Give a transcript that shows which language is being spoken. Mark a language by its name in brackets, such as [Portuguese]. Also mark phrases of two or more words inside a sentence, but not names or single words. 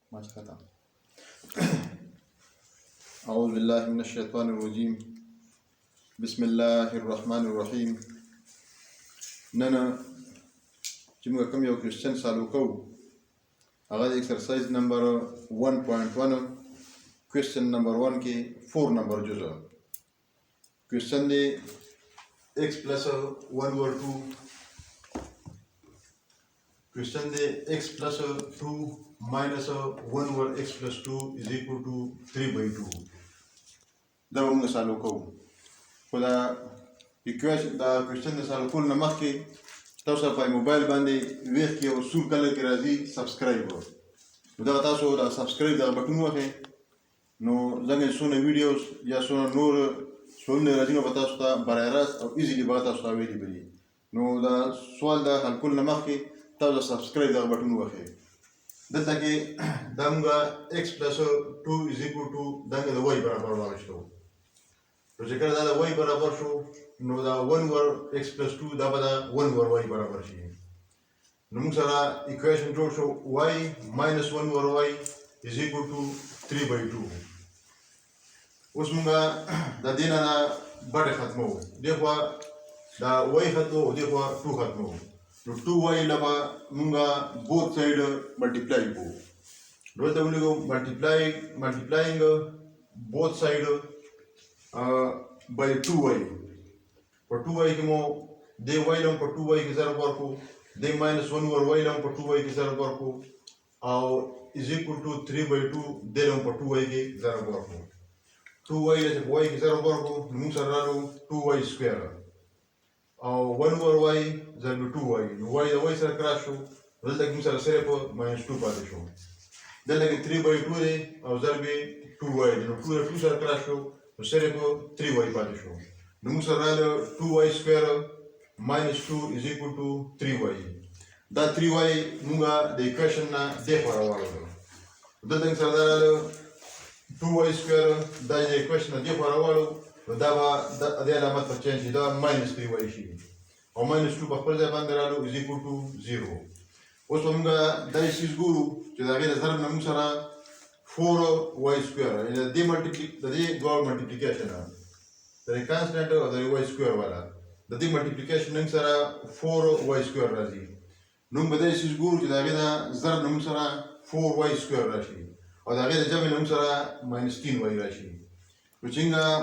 [Arabic] ماشاءالله. أعوذ بالله من الشيطان الرجيم. بسم الله الرحمن الرحيم. [Pashto] ننا چې موږ کوم یو کوېسچن سالو کوو هغه د ایکسرسایز نمبر 1.1 کوېسچن نمبر 1 کې 4 نمبر جزء کوېسچن دی [English] x plus 1 over 2 question de x plus 2 minus 1 over x plus 2 is equal to 3/2 [Pashto] دا موږ سالو کوو خو دا کوېسچن د سالو کول نه مخکې تاسو په موبایل باندې ویښ کې او سور کلر کې راځي سبسکرایب نو دغه تاسو دا سبسکرایب دغه بټن ووهئ نو زموږ څونه ویډیوز یا څونه نور سوالونه راځي نو به تاسو ته برای راست او ایزیلی به تاسو ته اویلیبل وي نو دا سوال د حل کول نه مخکې تاسو سبسکرایب دغه بټن ووهئ دلته کې دا موږ [English] x plus 2 is equal to [Pashto] دغه د y برابر واخیستو نو چې کله دا د y برابر شو نو دا [English] 1 over x plus 2 [Pashto] دا به دا [English] 1 over y [Pashto] برابر شي نو موږ سره equation جوړ شو [English] y minus 1 over y is equal to 3/2 [Pashto] اوس موږ د دې نه بټې ختمو دې خوا دا y ختمو او دې خوا 2 ختمو نو 2y لبا موږ [English] both side multiply [Pashto] کوو دلته موږ [English] multiplying both side by 2y [Pashto] په 2y کې مو د y لم په 2y کې ضرب ورکو د [English] minus 1 over y [Pashto] لم په 2y کې ضرب ورکو او [English] is equal to 3/2 [Pashto] د لم په 2y کې ضرب ورکو 2y له په y کې ضرب ورکو نو موږ سره راغلو 2y سکوير او 1 over y ضرب 2y نو y د y سره کراس شو دلته موږ سره صرف -2 پاتې شو دلته کې 3/2 دی او ضرب 2y نو 2 سره کراس شو نو صرف 3y پاتې شو نو موږ سره راغلو 2y سکوير -2 [English] is equal to 3y [Pashto] دا 3y موږ د ایکویشن نه دې خوا راوړو دلته سره راغلو 2y سکوير دا د ایکویشن نه دې خوا راوړو نو دا به د علامت په چینج شي دا -3y شي او -2 په خپل ځای باندې راغلو [English] is equal to 0 [Pashto] اوس موږ دا شی ګورو چې دا غیر ضرب نه موږ سره 4y سکوير یعنی د دې دوه ملټیپلیکیشن د کانستانټ او د y سکوير والا د دې ملټیپلیکیشن موږ سره 4y سکوير راځي نو موږ دا شی ګورو چې دا غیر ضرب نه موږ سره 4y سکوير راشي او دا غیر جمع نه موږ سره -3y راشي نو څنګه